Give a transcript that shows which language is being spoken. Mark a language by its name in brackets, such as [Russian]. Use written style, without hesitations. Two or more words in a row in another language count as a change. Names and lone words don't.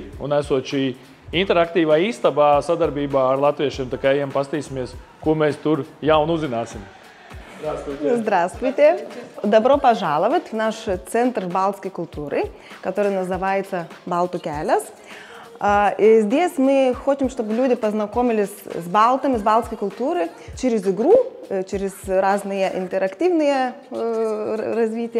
[Latvian] Un esot šī interaktīvā istabā sadarbībā ar latviešiem, tā kā ejam pastīsimies, ko mēs tur jaunu uzzināsim. [Russian] Здравствуйте. Здравствуйте. Добро пожаловать в наш центр балтской культуры, который называется Baltu kelias. Здесь мы хотим, чтобы люди познакомились с балтами, с балтской культурой через игру, через разные интерактивные развития.